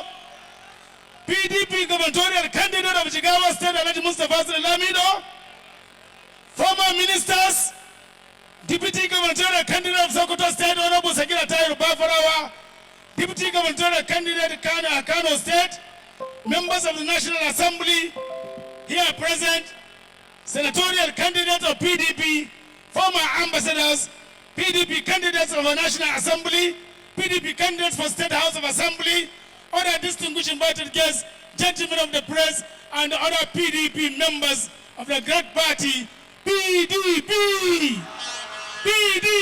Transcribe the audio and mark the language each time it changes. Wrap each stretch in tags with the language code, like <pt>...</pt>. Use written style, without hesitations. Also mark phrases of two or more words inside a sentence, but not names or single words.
<en>PDP gubernatorial candidate of Jigawa State Alhaji Mustafa Lamido, former ministers, Deputy gubernatorial candidate of Sokoto State Honorable Sagira Tayo Bafarawa, Deputy gubernatorial candidate Kano State, members of the National Assembly here present, senatorial candidates of PDP, former ambassadors, PDP candidates of the National Assembly, PDP candidates for State House of Assembly, other distinguished invited guests, gentlemen of the press, and other PDP members of the great party, PDP! PDP!</en>